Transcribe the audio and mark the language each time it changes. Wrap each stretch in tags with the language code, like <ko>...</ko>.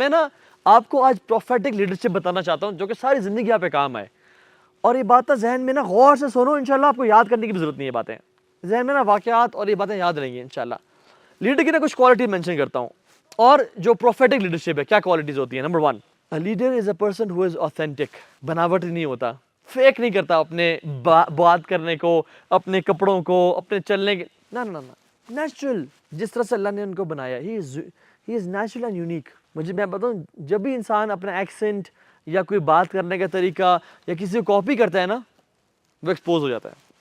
<ur>تو میں نا آپ کو آج پروفیٹک لیڈرشپ بتانا چاہتا ہوں جو کہ ساری زندگی آپ پہ کام آئے. اور یہ باتیں ذہن میں نا غور سے سنو, انشاءاللہ آپ کو یاد کرنے کی بھی ضرورت نہیں ہے. باتیں ذہن میں نا واقعات اور یہ باتیں یاد رہیں گی انشاءاللہ. لیڈر کی نا کچھ کوالٹی مینشن کرتا ہوں, اور جو پروفیٹک لیڈرشپ ہے کیا کوالٹیز ہوتی ہیں.</ur> <en>Number 1, a leader is a person who is authentic.</en> <ur>بناوٹ نہیں ہوتا, فیک نہیں کرتا اپنے بات کرنے کو, اپنے کپڑوں کو, اپنے چلنے کے, نہ نیچرل جس طرح سے اللہ نے ان کو بنایا.</ur> <en>He is natural and unique.</en> <ur>میں بتاؤں جب بھی انسان اپنا ایکسنٹ یا کوئی بات کرنے کا طریقہ یا کسی کو کاپی کرتا ہے نا, وہ ایکسپوز ہو جاتا ہے.</ur>